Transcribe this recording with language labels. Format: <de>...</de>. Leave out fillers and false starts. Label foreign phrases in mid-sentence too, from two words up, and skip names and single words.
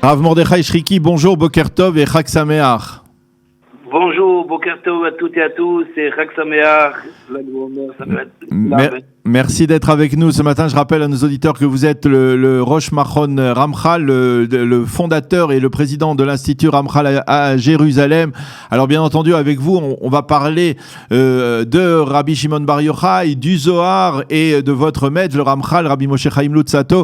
<fr>Rav Mordechai Shriki, bonjour,</fr> <he>בוקר טוב</he> <fr>et</fr> <he>חג שמח.</he> <fr>Bonjour,</fr> <he>בוקר טוב</he> <fr>à toutes et à tous, c'est</fr> <he>חג שמח.</he> <fr>Merci d'être avec nous ce matin. Je rappelle à nos auditeurs que vous êtes le</fr> <he>ראש מכון רמח"ל,</he> <fr>le fondateur et le président de l'Institut Ramchal à Jérusalem. Alors bien entendu, avec vous, on va parler de Rabbi Shimon Bar Yochai, du Zohar et de votre maître, le Ramchal, Rabbi Moshe Chaim Luzzatto.</fr>